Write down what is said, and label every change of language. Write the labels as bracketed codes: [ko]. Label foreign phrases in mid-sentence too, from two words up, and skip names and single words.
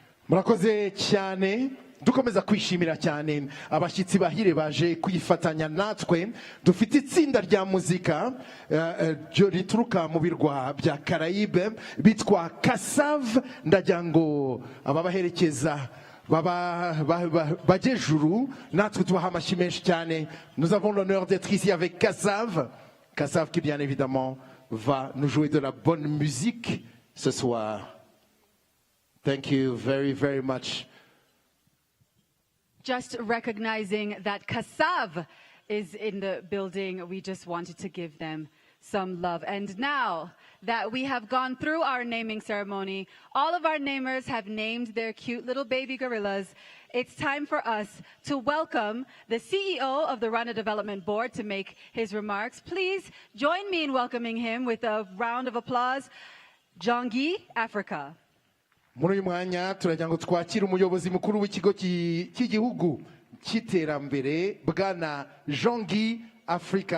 [rw] murakoze cyane dukomeza kwishimira cyane abashyitsi bahire baje kwifatanya natwe dufite itsinda rya muzika rituruka mu birwa bya Caraïbe bitwa Kassav ndagira ngo ababaherekeza bajejuru natwe tubaha amashyi menshi cyane. [fr] Nous avons l'honneur d'être ici avec Kassav qui bien évidemment va nous jouer de la bonne musique ce soir. [en] Thank you very, very much. Just recognizing that Kassav is in the building, we just wanted to give them some love. And now that we have gone through our naming ceremony, all of our namers have named their cute little baby gorillas. It's time for us to welcome the CEO of the Rwanda Development Board to make his remarks. Please join me in welcoming him with a round of applause. Jongi, Africa. [rw] Muri uyu mwanya turagira ngo twakire umuyobozi mukuru w'ikigo cy'igihugu cy'iterambere bwana Jongi Africa.